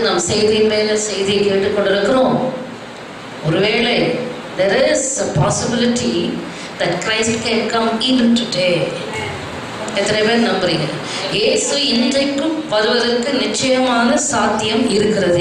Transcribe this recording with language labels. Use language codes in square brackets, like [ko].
[ta] நாம் செய்தியின் மேல செய்தியை கேட்டுக்கொண்டிருக்கிறோம். ஒருவேளை [en] there is a possibility that Christ can come even today. [ta] எத்தனை பேர் நம்புறீங்க? இயேசு இன்றைக்கும் வருவதற்கு நிச்சயமான சாத்தியம் இருக்கிறது.